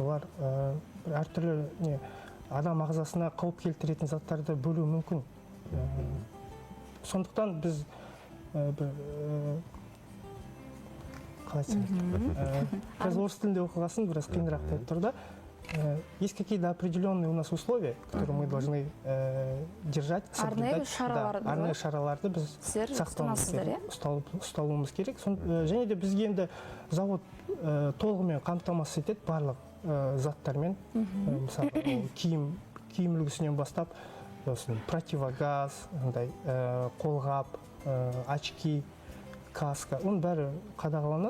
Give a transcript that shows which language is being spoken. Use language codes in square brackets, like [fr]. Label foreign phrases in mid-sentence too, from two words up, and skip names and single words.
[kk] Олар әртүрлі адам ағзасына қауіп келтіретін заттарды бөлуі мүмкін. Сондықтан біз қазір орыс тілінде оқығасын біраз қиынырақ болып тұр да. [ru] Есть какие-то определенные у нас условия, которые мы должны держать, соблюдать. [kk] Арнайы шараларды біз ұсталуымыз керек. Және де бізге енді завод толығымен қамтамасыз етеді барлық заттармен. Мысалы, киім үлгісінен бастап, противогаз, қолғап, очки, каска, оның бәрі қадағаланады.